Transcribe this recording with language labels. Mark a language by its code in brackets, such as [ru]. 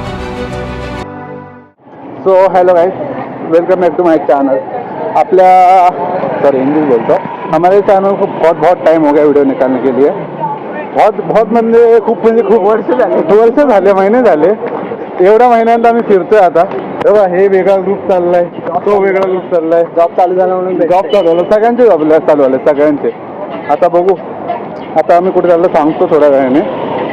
[en] So hello guys, welcome back to my channel. [mr] आपल्या sorry English बोलतो. [hi] हमारे channel को बहुत टाइम हो गया वीडियो निकालने के लिए. [mr] बहुत म्हणजे खूप वर्ष झाले, महिने झाले. एवढ्या महिन्यांत आम्ही फिरतोय. आता तेव्हा हे वेगळा ग्रुप चाललाय, तो वेगळा ग्रुप चाललाय. जॉब चालू झाला म्हणून जॉब चालू झालं, सगळ्यांचे जॉब चालू झाले सगळ्यांचे. आता बघू, आता आम्ही कुठे चाललो सांगतो थोड्या वेळाने.